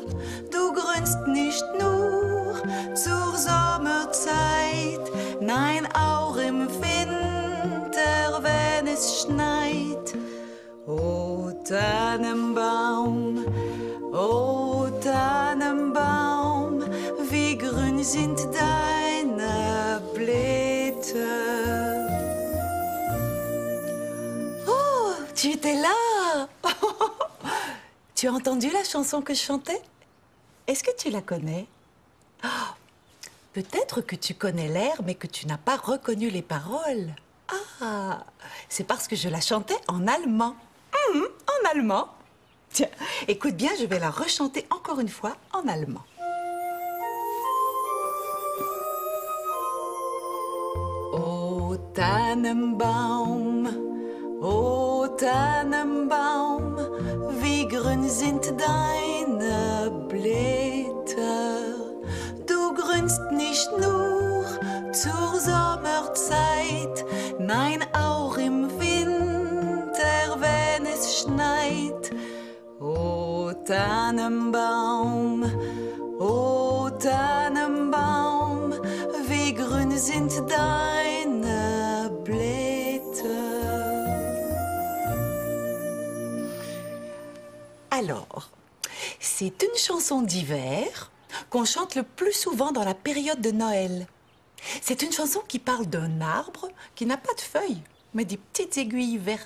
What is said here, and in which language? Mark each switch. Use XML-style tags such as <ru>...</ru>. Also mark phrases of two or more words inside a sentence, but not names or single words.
<de>Du grünst nicht nur zur Sommerzeit, nein, auch im Winter, wenn es schneit. O Tannenbaum, wie grün sind deine Blätter.</de> <fr>Oh, tu étais là. Tu as entendu la chanson que je chantais? Est-ce que tu la connais? Oh, peut-être que tu connais l'air, mais que tu n'as pas reconnu les paroles. Ah, c'est parce que je la chantais en allemand. En allemand. Tiens, écoute bien, je vais la rechanter encore une fois en allemand.</fr> <de>O Tannenbaum, wie grün sind deine Blätter. Du grünst nicht nur zur Sommerzeit, nein, auch im Winter, wenn es schneit. O Tannenbaum, wie grün sind deine Blätter.</de> <fr>Alors, c'est une chanson d'hiver qu'on chante le plus souvent dans la période de Noël. C'est une chanson qui parle d'un arbre qui n'a pas de feuilles, mais des petites aiguilles vertes.</fr>